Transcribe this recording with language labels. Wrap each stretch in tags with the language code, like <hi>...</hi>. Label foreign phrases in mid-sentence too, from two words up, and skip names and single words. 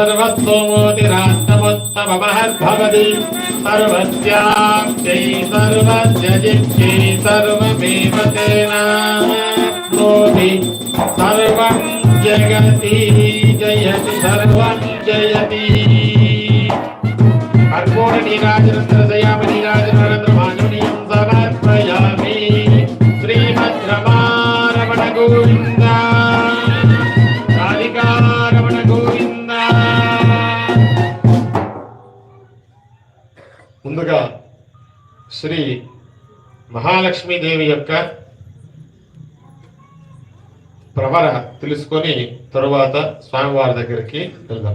<sa>सर्वस्वमोतिरात्तमोत्तममहद्भवति सर्वस्याप्त्यै सर्वस्य जित्यै सर्वमेव तेनाप्नोति सर्वं जगति जयति सर्वं जयति। कर्पूर नीराजनन्द्रदयामि नीराजनन्द्रमानुनीयं समर्पयामि। श्रीमद्रमारमण गोविन्द राधिकारमण गोविन्द।</sa> <te>ముందుగా శ్రీ మహాలక్ష్మీదేవి యొక్క ప్రవర తెలుసుకొని తరువాత స్వామివారి దగ్గరికి వెళ్దాం.</te>